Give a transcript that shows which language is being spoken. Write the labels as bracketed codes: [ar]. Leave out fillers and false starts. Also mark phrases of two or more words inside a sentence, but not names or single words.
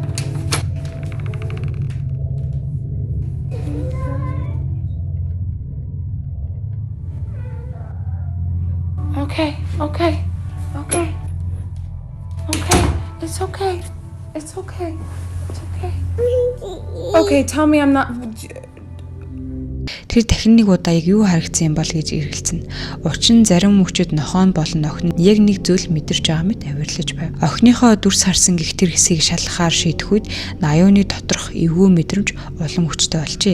[en] Okay, okay, okay, okay. It's okay. It's okay. It's okay. Okay, tell me I'm not. [mn] Тэр дахин нэг удаа юу харагдсан юм бол гэж эргэлзэн. Учир нь зарим хүүхчүүд нохоон болон охин яг нэг зүйл мэдэрч байгаа мэт авирлаж байв. Охиныхоо дүрс харсан гих тэр хэсгийг шалгахаар шийдэх үед аюуны доторх эвгүй мэдрэмж улам хүчтэй болжээ.